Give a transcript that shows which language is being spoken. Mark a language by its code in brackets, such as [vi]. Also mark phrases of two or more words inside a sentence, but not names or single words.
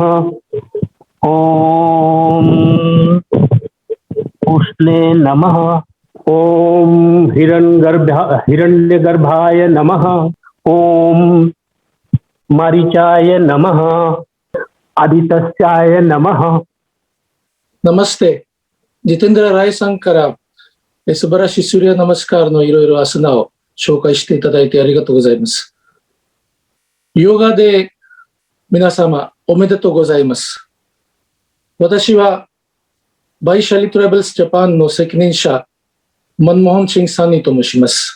[sa] ॐ उष्णे नमः। ॐ हिरण्यगर्भाय नमः। ॐ मरीचाय नमः। आदित्याय नमः। [ja] ನಮಸ್ತೆ. ಜಿತೇಂದ್ರ ರಾಯ್ さんから素晴らしいスーリャナマスカーのいろいろアスナを紹介していただいてありがとうございます。ヨガで皆様おめでとうございます。私はバイシャリトラベルスジャパンの責任者マンモホンシンサニと申します。